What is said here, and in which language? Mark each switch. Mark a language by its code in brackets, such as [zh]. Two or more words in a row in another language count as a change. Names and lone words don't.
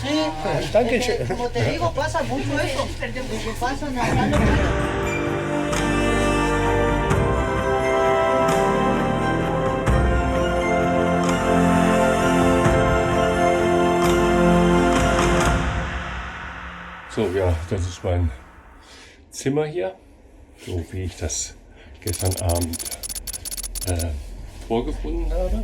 [de] danke schön. [es] Como te digo, pasa mucho eso. De que pasan acá los... [de] So, ja, das ist mein Zimmer hier, so wie ich das gestern Abend vorgefunden habe.